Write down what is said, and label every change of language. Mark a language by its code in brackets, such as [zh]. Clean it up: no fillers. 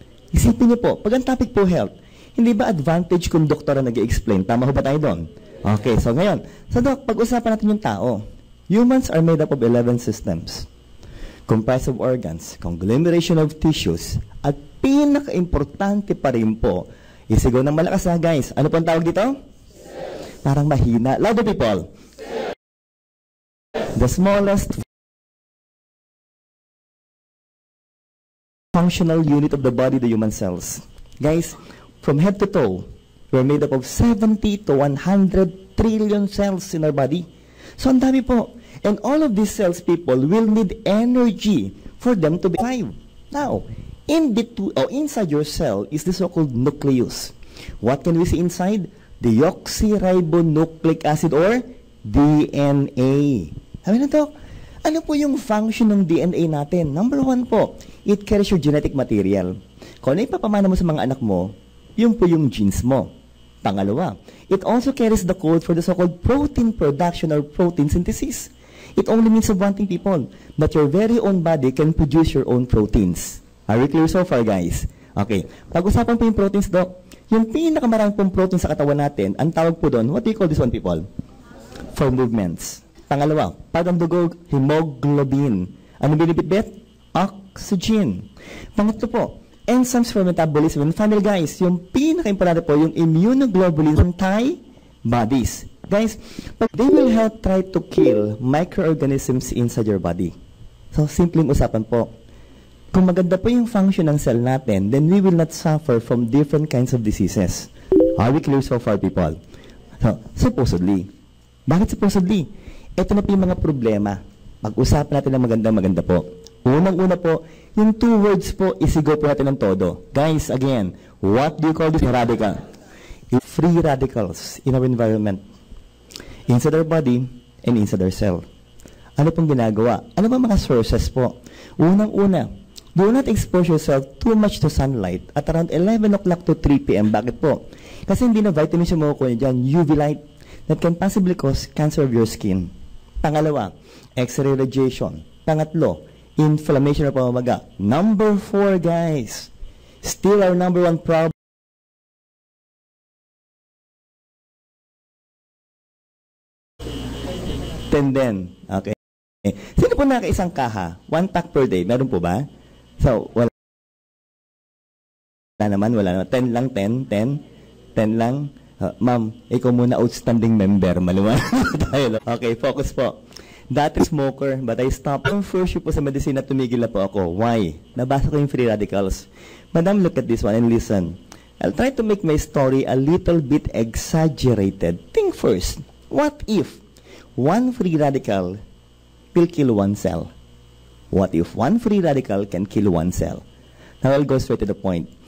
[tl] Isipin niyo po, pag ang topic po health, hindi ba advantage kung doktor ang nag-explain? Tama ho ba tayo doon? Okay, so ngayon, so Doc, pag-usapan natin yung tao. [en] Humans are made up of 11 systems, comprised of organs, conglomeration of tissues, [tl] at pinaka-importante pa rin po, isigaw ng malakas na, [en] guys. [tl] Ano pong tawag dito? Cells. Parang mahina. [en] Louder, people. [tl] Cells. [en] The smallest functional unit of the body, the human cells. Guys, from head to toe, we're made up of 70 to 100 trillion cells in our body. So, [tl] ang dami po. [en] And all of these cells, people, will need energy for them to be alive. Now, inside your cell is the so-called nucleus. What can we see inside? Deoxyribonucleic acid or DNA. [tl] Sabi na to, ano po yung function ng DNA natin? [en] Number 1 po, it carries your genetic material. [tl] Kung ano ipapamana mo sa mga anak mo, yun po yung genes mo. [en] Pangalawa, it also carries the code for the so-called protein production or protein synthesis. It only means of one thing, people, that your very own body can produce your own proteins. Are we clear so far, guys? Okay. [tl] Pag-usapan po yung proteins, [en] Doc. [tl] Yung pinakamaraming pong protein sa katawan natin, ang tawag po doon, [en] what do you call this one, people? For movements. [tl] Pangalawa, pag ang dugo, hemoglobin. Ano binibitbit? Oxygen. Pangatlo po, [en] enzymes for metabolism. And finally, guys, [tl] yung pinaka-importante po, yung immunoglobulin antibodies. [en] Guys, they will help try to kill microorganisms inside your body. So, [tl] simpleng usapan po. Kung maganda po yung function ng cell natin, [en] then we will not suffer from different kinds of diseases. Are we clear so far, people? So, supposedly. Bakit supposedly? [tl] Ito na po yung mga problema. Pag-usapan natin ng maganda po. Unang-una po, yung 2 words po, isigaw po natin ng todo. [en] Guys, again, what do you call this radical? Free radicals in our environment. Inside our body and inside our cell. [tl] Ano pong ginagawa? Ano ba mga sources po? Unang-una, [en] do not expose yourself too much to sunlight at around 11 o'clock to 3 p.m. [tl] Bakit po? Kasi hindi na vitamins yung makukuha niyo dyan, UV light, [en] that can possibly cause cancer of your skin. [tl] Pangalawa, X-ray radiation. Pangatlo, inflammation of pamamaga. [en] Number 4, guys, still our number 1 problem. [tl] Tenden. Okay. Sino po nakaisang kaha? [en] 1 pack per day. [tl] Meron po ba? So, wala naman. 10 lang, 10 lang. Ma'am, ikaw muna outstanding member. Maluwan tayo. Okay, focus po. [en] Dati smoker, but I stopped. [tl] Ang first po sa medicine na tumigil na po ako. [en] Why? [tl] Nabasa ko yung free radicals. [en] Madam, look at this one and listen. I'll try to make my story a little bit exaggerated. Think first. What if 1 free radical will kill 1 cell? What if 1 free radical can kill 1 cell? Now, I'll go straight to the point.